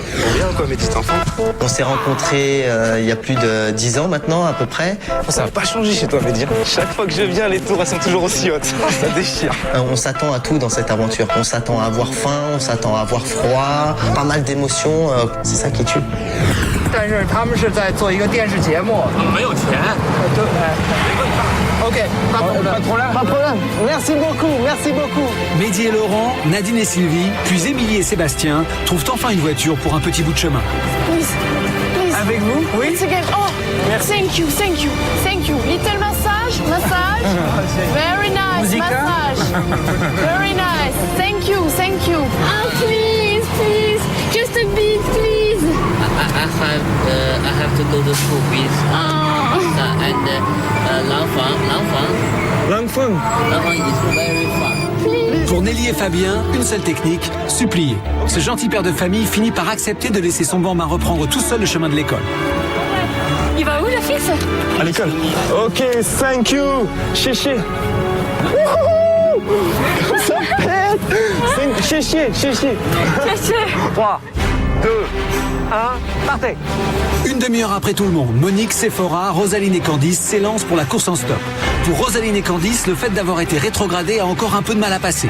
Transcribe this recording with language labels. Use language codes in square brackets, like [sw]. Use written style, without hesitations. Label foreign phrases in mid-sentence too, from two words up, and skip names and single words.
[fr] Bien quoi, mes petits enfants? On s'est rencontrés il y a plus de 10 ans maintenant à peu près. Ça n'a pas changé chez toi, Mehdi. Chaque fois que je viens, les tours elles sont toujours aussi hautes. Ça déchire. On s'attend à tout dans cette aventure. On s'attend à avoir faim, on s'attend à avoir froid, pas mal d'émotions. C'est ça qui tue. [zh] 但是他们是在做一个电视节目。没有钱。 [fr] 对。OK， pas de problème. Pas de problème. Merci beaucoup, merci beaucoup. Mehdi et Laurent, Nadine et Sylvie, puis Émilie et Sébastien trouvent enfin une voiture pour un petit bout de chemin. [en] Please, please. [fr] Avec vous? Oui. [en] It's again. Oh, [fr] merci. [en] Thank you, thank you, thank you. Little massage, massage. Very nice, Musica? massage. Very nice. Thank you, thank you. Ah, please, please, just a bit, please. I have to go to school with and Langfang is very fun. [fr] Pour Nelly et Fabien, une seule technique, supplier. Ce gentil père de famille finit par accepter de laisser son bambin reprendre tout seul le chemin de l'école. Il va où la fille? À l'école. [en] Ok, thank you. [fr] Chéché. Ça pète. Chéché. 3, 2, 1, partez. Une demi-heure après tout le monde, Monique, Sephora, Rosaline et Candice s'élancent pour la course en stop. Pour Rosaline et Candice, le fait d'avoir été rétrogradées a encore un peu de mal à passer.